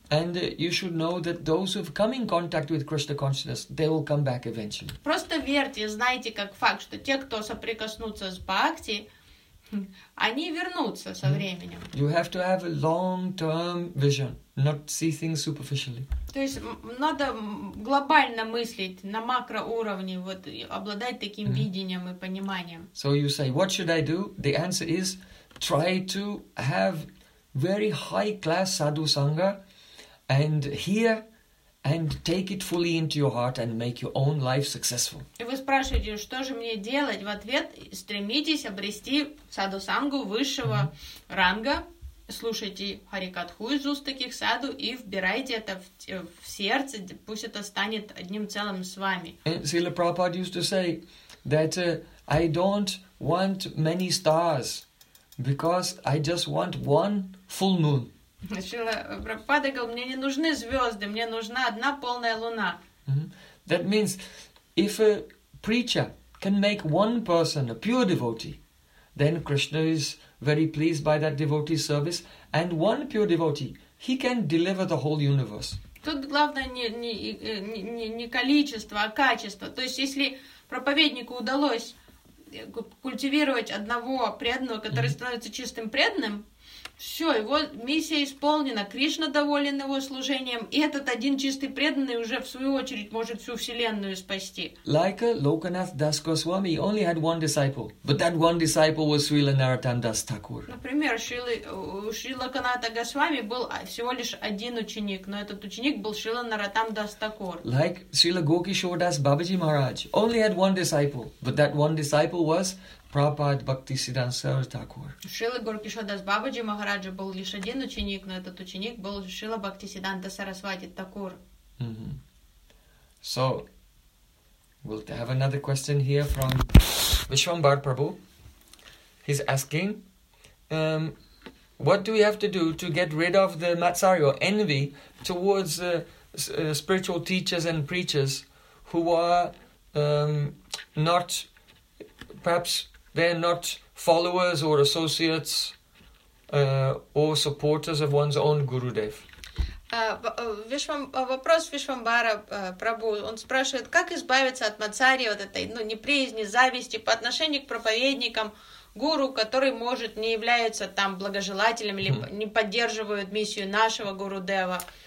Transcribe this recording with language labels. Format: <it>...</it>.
<en>And you should know that those who've come in contact with Krishna consciousness, they will come back eventually.</en> <ru>Просто верьте, знайте как факт, что те, кто соприкоснутся с бхакти, они вернутся со временем.</ru> <en>You have to have a long-term vision, not see things superficially.</en> <ru>То есть надо глобально мыслить на макроуровне, вот обладать таким видением и пониманием.</ru> <en>So you say, what should I do? The answer is try to have very high-class sadhu sangha and hear and take it fully into your heart and make your own life successful.</en> <ru>И вы спрашиваете, что же мне делать? В ответ, стремитесь обрести саду-сангу высшего ранга, слушайте харикатху из уст таких саду и вбирайте это в сердце, пусть это станет одним целым с вами.</ru> <en>Srila Prabhupada used to say that I don't want many stars because I just want one full moon.</en> <ru>Шрила Прабхупада говорил, мне не нужны звезды, мне нужна одна полная луна.</ru> <en>That means, if a preacher can make one person a pure devotee, then Krishna is very pleased by that devotee's service, and one pure devotee, he can deliver the whole universe.</en> <ru>Тут главное не количество, а качество. То есть, если проповеднику удалось культивировать одного преданного, который становится чистым преданным, все, его миссия исполнена, Кришна доволен его служением, и этот один чистый преданный уже в свою очередь может всю вселенную спасти.</ru> <en>Like a Lokanath Das Goswami only had one disciple, but that one disciple was Srila Narottam Das Thakur.</en> <ru>Например, Шрила Каната Госвами был всего лишь один ученик, но этот ученик был Шрила Нараттам Дас Такур.</ru> <en>Like Srila Gokishore Das Babaji Maharaj only had one disciple, but that one disciple was Prabhupada Bhakti Siddhanta Sarasvati Thakur.</en> <ru>Шрила Гуркишодас Бабаджи Махараджа был лишь один ученик, но этот ученик был Шрила Бхакти Сиданта Сарасвати Такур.</ru> <en>So, we'll have another question here from Vishwambar Prabhu. He's asking, what do we have to do to get rid of the matsari or envy towards spiritual teachers and preachers who are not, perhaps, they're not followers or associates or supporters of one's own Gurudev.</en> <ru>Вопрос Вишвамбара Прабу. Он спрашивает, как избавиться от мацари, вот этой неприязни, зависти по отношению к проповедникам, гуру, который, может, не является там благожелателем или не поддерживает миссию нашего Гурудева.</ru>